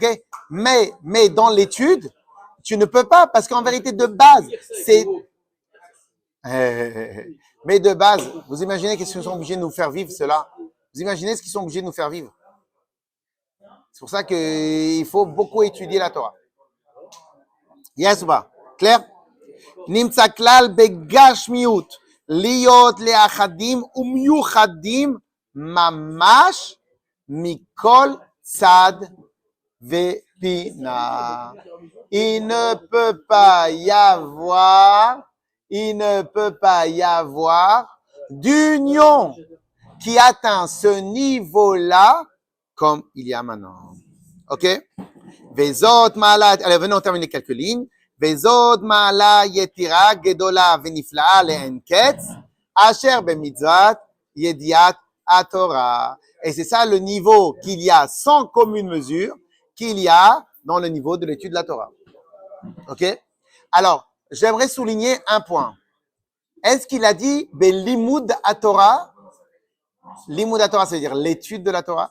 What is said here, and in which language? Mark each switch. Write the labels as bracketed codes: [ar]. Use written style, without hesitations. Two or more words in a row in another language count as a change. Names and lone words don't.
[fr] Mais dans l'étude, tu ne peux pas, parce qu'en vérité, de base, c'est... Mais de base, vous imaginez qu'est-ce qu'ils sont obligés de nous faire vivre, cela? Vous imaginez ce qu'ils sont obligés de nous faire vivre? C'est pour ça qu'il faut beaucoup étudier la Torah. Yes ou pas? Clair? [he] נמצא כלל בגשמיות להיות לאחדים ומיוחדים ממש מכל צד ופינה. [fr] Il ne peut pas y avoir d'union qui atteint ce niveau-là comme il y a maintenant. [he] OK? וזאת מעלה, [fr] allez, venons terminer quelques lignes. [he] וזאת מעלה יתירה גדולה ונפלאה לאין קץ אשר במצות ידיעת התורה. [fr] Et c'est ça le niveau qu'il y a sans commune mesure, qu'il y a dans le niveau de l'étude de la Torah. OK? Alors, j'aimerais souligner un point. Est-ce qu'il a dit [he] בלימוד תורה? לימוד תורה, [fr] c'est-à-dire l'étude de la Torah?